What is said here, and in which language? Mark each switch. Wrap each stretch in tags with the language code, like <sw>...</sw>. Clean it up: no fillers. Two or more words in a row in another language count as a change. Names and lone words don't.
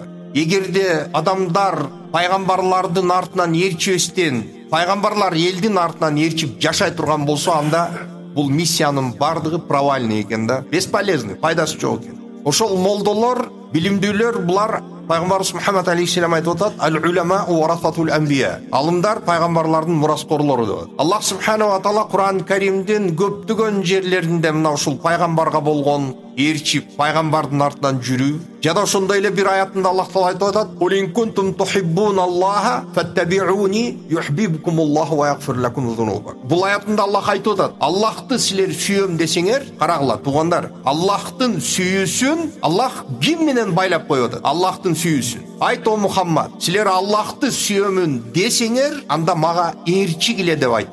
<ky>Эгерде адамдар пайгамбарлардын артынан ээрчибестен, пайгамбарлар элдин артынан ээрчип жашай турган болсо, анда бул миссиянын бардыгы провальный экен да, бесполезный, пайдасы жок экен. Ошол молдолор, билимдүүлөр, булар Пайгамбарыбыз Мухаммад алейхиссалам айтып атат:</ky> <ar>"العلماء ورثة الأنبياء".</ar> <ky>Алымдар пайгамбарлардын мураскорлору деп. Аллах субханаху ва таала Кур'ан Каримдин көптөгөн жерлеринде мына ушул пайгамбарга болгон ээрчип, пайгамбардын артынан жүрүү, жада ошондой эле бир аятында Аллах таала айтып атат:</ky> <ar>"قل إن كنتم تحبون الله فاتبعوني يحببكم الله ويغفر لكم ذنوبكم".</ar> <ky>Бул аятында Аллах айтып атат: "Аллахты силер сүйөм десеңер", карагыла туугандар, Аллахтын сүйүүсүн Аллах ким менен байлап коюп атат? Аллахтын сүйүүсүн. Айт о Мухаммад, силер Аллахты сүйөмүн десеңер, анда мага ээрчигиле деп айт.</ky>